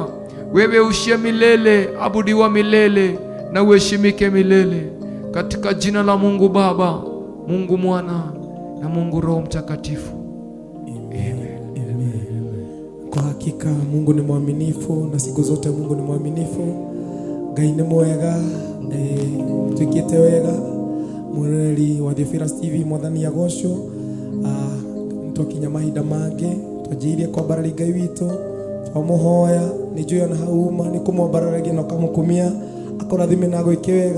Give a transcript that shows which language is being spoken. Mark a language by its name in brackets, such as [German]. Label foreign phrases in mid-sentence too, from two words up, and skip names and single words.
[Swahili] Wewe ushie milele, abudiwa milele na uheshimike milele, katika jina la Mungu Baba, Mungu Mwana na Mungu Roho Mtakatifu. Kwa hakika Mungu ni mwaminifu, na siku zote Mungu ni mwaminifu. [Kikuyu] Ngai ni mwega, twikite wega. Mureri wa Theophilus TV mwathani agocwo, twakinya mahinda mange twajirie kwambarari Ngai witũ, twamuhoya nĩ njũĩ ona hauma nĩ kũmwambararagia na ũkamũkumia akũrathime na gwĩke wega.